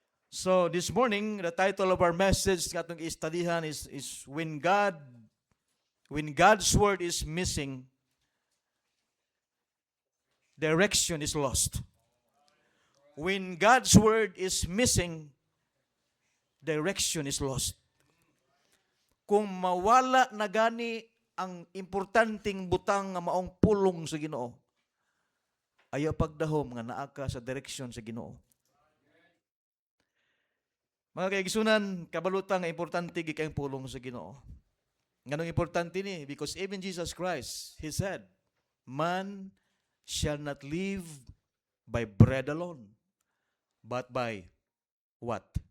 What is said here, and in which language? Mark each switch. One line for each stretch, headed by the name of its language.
English: So this morning, the title of our message
Cebuano: nga atong i-studyhan
English: is When God's Word is missing, direction is lost. When God's Word is missing, direction is lost.
Cebuano: Kung mawala na gani ang importanteng butang nga maong pulong sa Ginoo, ayaw pagdahom nga naa ka sa direksyon sa Ginoo. Mga kaigsunan, kabalutan nga importante gikay ang pulong sa Ginoo. Nganong importante ni?
English: Because even Jesus Christ, He said, Man shall not live by bread alone, but by what?